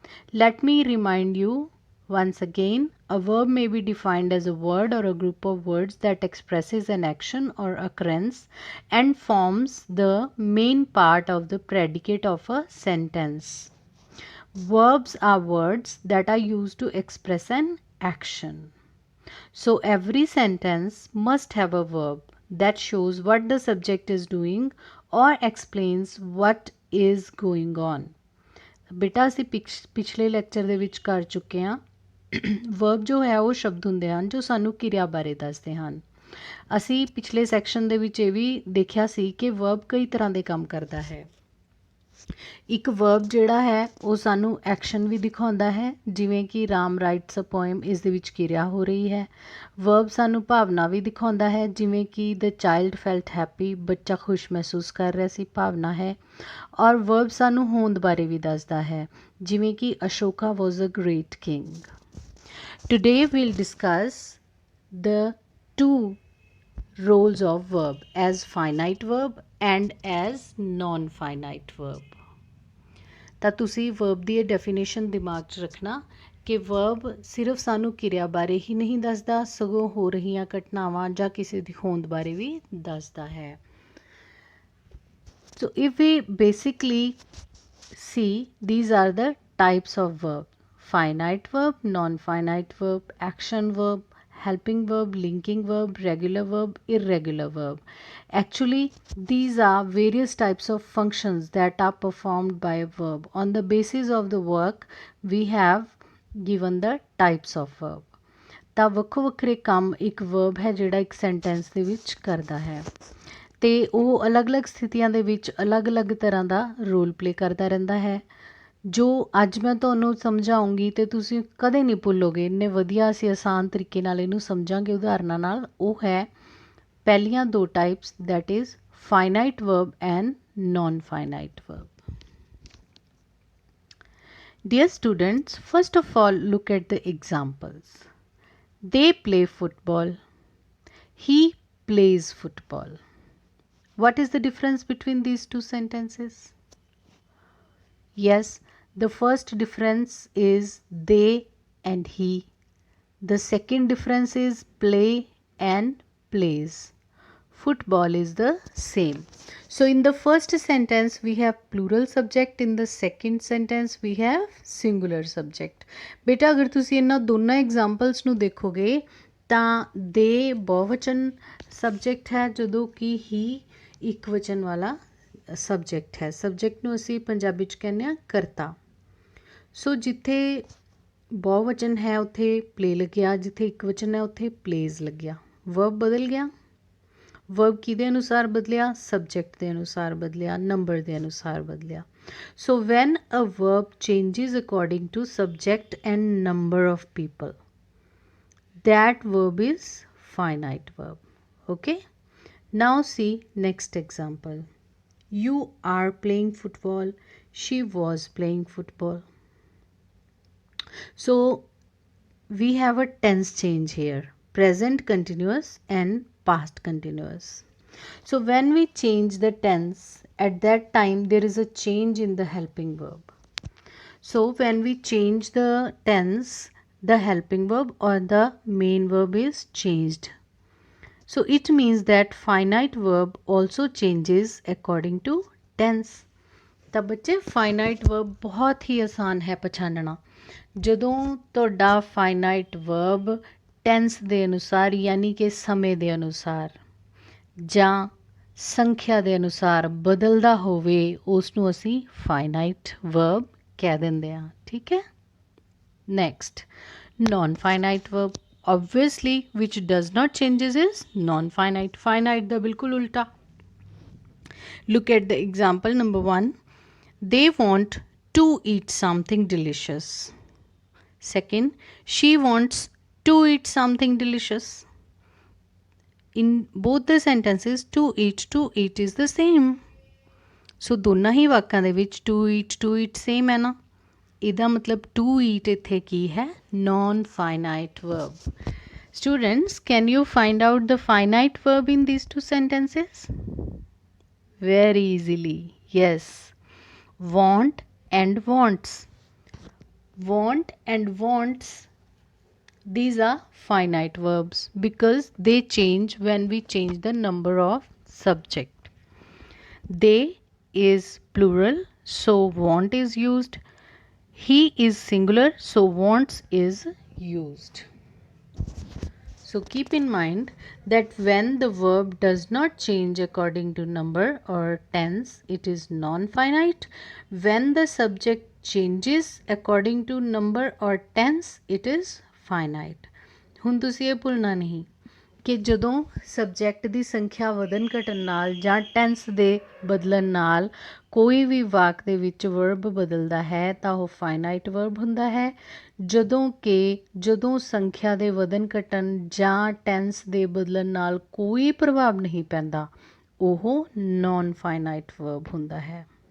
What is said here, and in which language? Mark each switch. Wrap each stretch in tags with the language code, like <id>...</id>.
<en>Let me remind you once again, a verb may be defined as a word or a group of words that expresses an action or occurrence and forms the main part of the predicate of a sentence. Verbs are words that are used to express an action. So every sentence must have a verb that shows what the subject is doing or explains what is going on.</en> <pa>ਬੇਟਾ ਅਸੀਂ ਪਿਛਲੇ lecture ਦੇ ਵਿੱਚ ਕਰ ਚੁੱਕੇ ਹਾਂ verb ਜੋ ਹੈ ਉਹ ਸ਼ਬਦ ਹੁੰਦੇ ਹਨ ਜੋ ਸਾਨੂੰ ਕਿਰਿਆ ਬਾਰੇ ਦੱਸਦੇ ਹਨ। ਅਸੀਂ ਪਿਛਲੇ ਸੈਕਸ਼ਨ ਦੇ ਵਿੱਚ ਇਹ ਵੀ ਦੇਖਿਆ ਸੀ ਕਿ ਵਰਬ ਕਈ ਤਰ੍ਹਾਂ ਦੇ ਕੰਮ ਕਰਦਾ ਹੈ। ਇੱਕ ਵਰਬ ਜਿਹੜਾ ਹੈ ਉਹ ਸਾਨੂੰ ਐਕਸ਼ਨ ਵੀ ਦਿਖਾਉਂਦਾ ਹੈ, ਜਿਵੇਂ ਕਿ</pa> <en>Ram writes a poem,</en> <pa>ਇਸ ਦੇ ਵਿੱਚ ਕਿਰਿਆ ਹੋ ਰਹੀ ਹੈ। ਵਰਬ ਸਾਨੂੰ ਭਾਵਨਾ ਵੀ ਦਿਖਾਉਂਦਾ ਹੈ, ਜਿਵੇਂ ਕਿ</pa> <en>the child felt happy,</en> <pa>ਬੱਚਾ ਖੁਸ਼ ਮਹਿਸੂਸ ਕਰ ਰਿਹਾ ਸੀ, ਭਾਵਨਾ ਹੈ। ਔਰ ਵਰਬ ਸਾਨੂੰ ਹੋਂਦ ਬਾਰੇ ਵੀ ਦੱਸਦਾ ਹੈ, ਜਿਵੇਂ ਕਿ</pa> <en>Ashoka was a great king. Today we'll discuss the two roles of verb as finite verb and as non-finite verb।</en> <pa>ਤਾਂ ਤੁਸੀਂ ਵਰਬ ਦੀ ਇਹ ਡੈਫੀਨੇਸ਼ਨ ਦਿਮਾਗ 'ਚ ਰੱਖਣਾ ਕਿ ਵਰਬ ਸਿਰਫ ਸਾਨੂੰ ਕਿਰਿਆ ਬਾਰੇ ਹੀ ਨਹੀਂ ਦੱਸਦਾ, ਸਗੋਂ ਹੋ ਰਹੀਆਂ ਘਟਨਾਵਾਂ ਜਾਂ ਕਿਸੇ ਦੀ ਹੋਂਦ ਬਾਰੇ ਵੀ ਦੱਸਦਾ ਹੈ।</pa> <en>So if we basically see, these are the types of verb: finite verb, non-finite verb, action verb, helping verb, linking verb, regular verb, irregular verb. Actually, these are various types of functions that are performed by a verb. On the basis of the work, we have given the types of verb.</en> <pa>ਤਾਂ ਵੱਖੋ ਵੱਖਰੇ ਕੰਮ ਇੱਕ verb ਹੈ ਜਿਹੜਾ ਇੱਕ sentence ਦੇ ਵਿੱਚ ਕਰਦਾ ਹੈ, ਅਤੇ ਉਹ ਅਲੱਗ-ਅਲੱਗ ਸਥਿਤੀਆਂ ਦੇ ਵਿੱਚ ਅਲੱਗ-ਅਲੱਗ ਤਰ੍ਹਾਂ ਦਾ ਰੋਲ ਪਲੇ ਕਰਦਾ ਰਹਿੰਦਾ ਹੈ। ਜੋ ਅੱਜ ਮੈਂ ਤੁਹਾਨੂੰ ਸਮਝਾਉਂਗੀ ਅਤੇ ਤੁਸੀਂ ਕਦੇ ਨਹੀਂ ਭੁੱਲੋਗੇ, ਇੰਨੇ ਵਧੀਆ ਅਸੀਂ ਆਸਾਨ ਤਰੀਕੇ ਨਾਲ ਇਹਨੂੰ ਸਮਝਾਂਗੇ ਉਦਾਹਰਨਾਂ ਨਾਲ, ਉਹ ਹੈ ਪਹਿਲੀਆਂ ਦੋ types,</pa> <en>that is finite verb</en> <pa>and non finite verb.</pa> <en>Dear students, first of all look at the examples. They play football. He plays football. What is the difference between these two sentences? Yes, the first difference is they and he. The second difference is play and plays. Football is the same. So in the first sentence we have plural subject, in the second sentence we have singular subject.</en> <pa>ਬੇਟਾ ਅਗਰ ਤੁਸੀਂ ਇਹਨਾਂ ਦੋਨਾਂ examples ਨੂੰ ਦੇਖੋਗੇ ਤਾਂ ਦੇ ਬਹੁਵਚਨ subject ਹੈ, ਜਦੋਂ ਕਿ ਹੀ ਇੱਕ ਵਚਨ ਵਾਲਾ ਸਬਜੈਕਟ ਹੈ। ਸਬਜੈਕਟ ਨੂੰ ਅਸੀਂ ਪੰਜਾਬੀ 'ਚ ਕਹਿੰਦੇ ਹਾਂ ਕਰਤਾ। ਸੋ ਜਿੱਥੇ ਬਹੁਵਚਨ ਹੈ ਉੱਥੇ ਪਲੇ ਲੱਗਿਆ, ਜਿੱਥੇ ਇੱਕ ਵਚਨ ਹੈ ਉੱਥੇ ਪਲੇਜ਼ ਲੱਗਿਆ। ਵਰਬ ਬਦਲ ਗਿਆ। ਵਰਬ ਕਿਹਦੇ ਅਨੁਸਾਰ ਬਦਲਿਆ? ਸਬਜੈਕਟ ਦੇ ਅਨੁਸਾਰ ਬਦਲਿਆ, ਨੰਬਰ ਦੇ ਅਨੁਸਾਰ ਬਦਲਿਆ।</pa> <en>So when a verb changes according to subject and number of people, that verb is finite verb. Okay, now see next example. You are playing football. She was playing football. So we have a tense change here, present continuous and past continuous. So when we change the tense, at that time there is a change in the helping verb. So when we change the tense, the helping verb or the main verb is changed. So it means that finite verb also changes according to tense.</en> <pa>ਤਾਂ ਬੱਚੇ finite verb ਬਹੁਤ ਹੀ ਆਸਾਨ ਹੈ ਪਛਾਣਨਾ। ਜਦੋਂ ਤੁਹਾਡਾ finite verb tense ਦੇ ਅਨੁਸਾਰ, ਯਾਨੀ ਕਿ ਸਮੇਂ ਦੇ ਅਨੁਸਾਰ ਜਾਂ ਸੰਖਿਆ ਦੇ ਅਨੁਸਾਰ ਬਦਲਦਾ ਹੋਵੇ, ਉਸ ਨੂੰ ਅਸੀਂ finite verb ਕਹਿ ਦਿੰਦੇ ਹਾਂ। ਠੀਕ ਹੈ।</pa> <en>Next, non-finite verb, obviously which does not changes is non-finite.</en> <pa>Finite ਦਾ ਬਿਲਕੁਲ ਉਲਟਾ।</pa> <en>Look at the example number 1. They want to eat something delicious. Second, she wants to eat something delicious. In both the sentences, to eat is the same.</en> <pa>So ਦੋਨਾਂ ਹੀ ਵਾਕਾਂ ਦੇ ਵਿੱਚ to eat same ਹੈ ਨਾ। ਇਹਦਾ ਮਤਲਬ to eat ਇੱਥੇ ਕੀ ਹੈ? Non finite verb।</pa> <en>Students, can you find out the finite verb in these two sentences? Very easily. Yes. Want and wants. Want and wants, these are finite verbs because they change when we change the number of subject. They is plural, so want is used. He is singular, so wants is used. So keep in mind that when the verb does not change according to number or tense, it is non-finite. When the subject changes according to number or tense, it is finite.</en> <pa>ਹੁਣ ਤੁਸੀਂ ਇਹ ਭੁੱਲਣਾ ਨਹੀਂ ਕਿ ਜਦੋਂ subject ਦੀ ਸੰਖਿਆ ਵਧਣ ਘਟਣ ਨਾਲ ਜਾਂ ਟੈਂਸ ਦੇ ਬਦਲਣ ਨਾਲ ਕੋਈ ਵੀ ਵਾਕ ਦੇ ਵਿੱਚ ਵਰਬ ਬਦਲਦਾ ਹੈ ਤਾਂ ਉਹ ਫਾਈਨਾਈਟ ਵਰਬ ਹੁੰਦਾ ਹੈ, ਜਦੋਂ ਸੰਖਿਆ ਦੇ ਵਧਣ ਘਟਣ ਜਾਂ ਟੈਂਸ ਦੇ ਬਦਲਣ ਨਾਲ ਕੋਈ ਪ੍ਰਭਾਵ ਨਹੀਂ ਪੈਂਦਾ ਉਹ ਨੌਨ ਫਾਈਨਾਈਟ ਵਰਬ ਹੁੰਦਾ ਹੈ।</pa>